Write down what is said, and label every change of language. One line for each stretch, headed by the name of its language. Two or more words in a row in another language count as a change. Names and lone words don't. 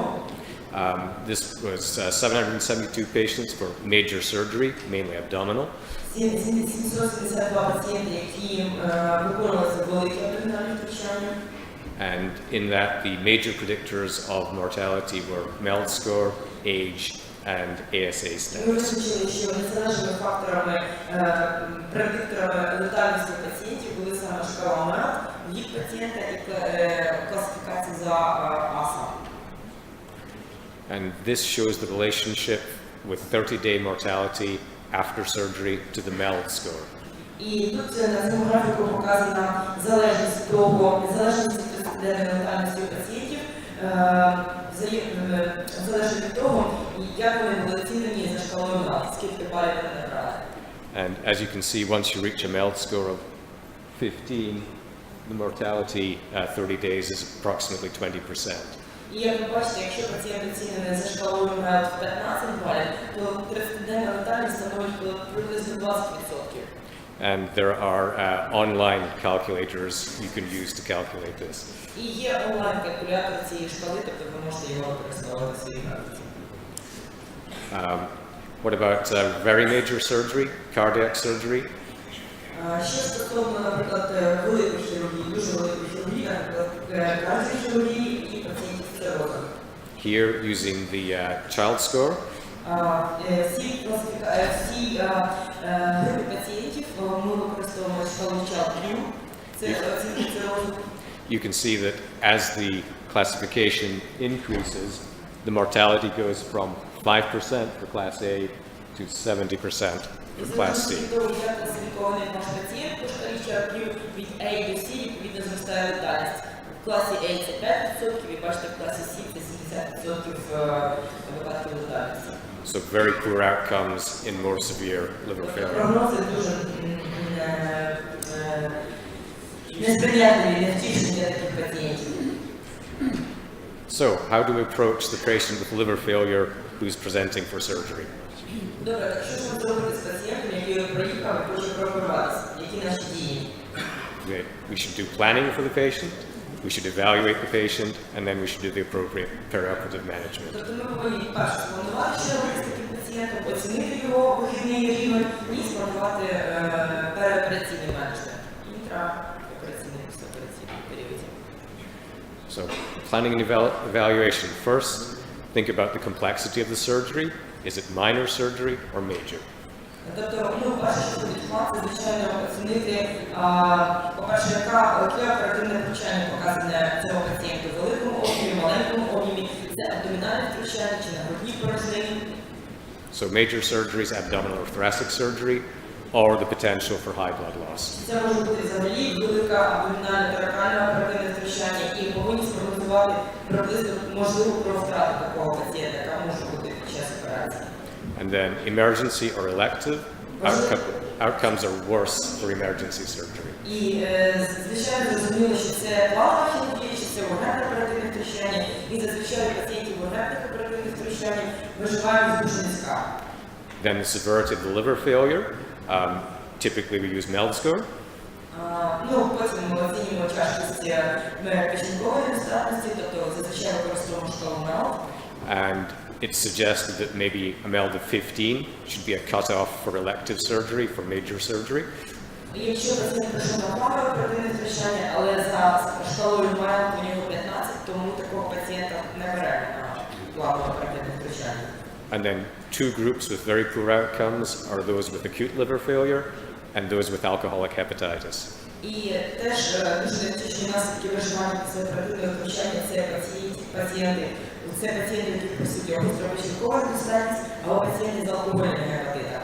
English: This was 772 patients for major surgery, mainly abdominal.
Ukrainian: 772 пацієнти, які виконувалися великі абдомінальні втручання.
English: And in that, the major predictors of mortality were MELD score, age, and ASA status.
Ukrainian: Ми визначили, що незалежними факторами, предикторами летальності пацієнтів були саме шкала MELD, вік пацієнта і класифікація за АСА.
English: And this shows the relationship with 30-day mortality after surgery to the MELD score.
Ukrainian: І тут на цьому графіку показана залежність від 30-денної летальності пацієнтів, залежить від того, як вони були оцінені за шкалою MELD, скільки балів вони набрали.
English: And as you can see, once you reach a MELD score of 15, the mortality 30 days is approximately 20%.
Ukrainian: І як ви бачите, якщо пацієнт оцінений за шкалою MELD в 15 балів, то 30-денна летальність становить приблизно 20%.
English: And there are online calculators you can use to calculate this.
Ukrainian: І є онлайн-калькулятор цієї шкали, тобто ви можете його використовувати в своїй практиці.
English: What about very major surgery, cardiac surgery?
Ukrainian: Що стосовно, наприклад, великої хірургії, дуже великої хірургії, наприклад, кардіохірургії і пацієнтів з цирозом.
English: Here, using the child score.
Ukrainian: Всі групи пацієнтів ми використовуємо шкалу Child-Q. Це оцінки цирозу.
English: You can see that as the classification increases, the mortality goes from 5% for class A to 70% for class C.
Ukrainian: Від того, як класифікований наш пацієнт по шкалі Child-Q, від A до C, відповідно зростає летальність. В класі A це 5%, і бачите, в класі C це 70% випадків летальності.
English: So very poor outcomes in more severe liver failure.
Ukrainian: Прогнози дуже несприятливі, невтішні для таких пацієнтів.
English: So how do we approach the patient with liver failure who's presenting for surgery?
Ukrainian: Добре, так що ж ми зробити з пацієнтом, який приїхав і хоче прооперуватися? Які наші дії?
English: We should do planning for the patient, we should evaluate the patient, and then we should do the appropriate perioperative management.
Ukrainian: Тобто ми повинні перше спланувати, що робити з таким пацієнтом, оцінити його вихідний рівень і спланувати переопераційний менеджмент. Інтраопераційний, післяопераційний період.
English: So planning and evaluation. First, think about the complexity of the surgery. Is it minor surgery or major?
Ukrainian: Тобто, перше, що буде план, це, звичайно, оцінити, по-перше, яке оперативне втручання показане цього пацієнту в великому об'ємі, маленькому об'ємі, це абдомінальне втручання чи на грудній порожнині.
English: So major surgeries, abdominal or thoracic surgery, or the potential for high blood loss.
Ukrainian: Це може бути взагалі велика абдомінальна торакальне оперативне втручання і повинні спрогнозувати приблизно можливу крововтрату такого пацієнта, яка може бути під час операції.
English: And then emergency or elective, outcomes are worse for emergency surgery.
Ukrainian: І, звичайно, зрозуміло, що це планова хірургія, чи це ургентне оперативне втручання, і зазвичай пацієнтів ургентних оперативних втручань виживають дуже низька.
English: Then the severity of the liver failure, typically we use MELD score.
Ukrainian: Потім ми оцінюємо тяжкість печінкової недостатності, тобто зазвичай використовуємо шкалу MELD.
English: And it's suggested that maybe a MELD of 15 should be a cutoff for elective surgery, for major surgery.
Ukrainian: Якщо пацієнт пройшов на планове оперативне втручання, але за шкалою MELD у нього 15, тому такого пацієнта не беремо на планове оперативне втручання.
English: And then two groups with very poor outcomes are those with acute liver failure and those with alcoholic hepatitis.
Ukrainian: І теж дуже невтішні наслідки виживання після оперативного втручання – це пацієнти, які присутні гостропечінкова недостатність, або пацієнти з алкогольними гепатитами.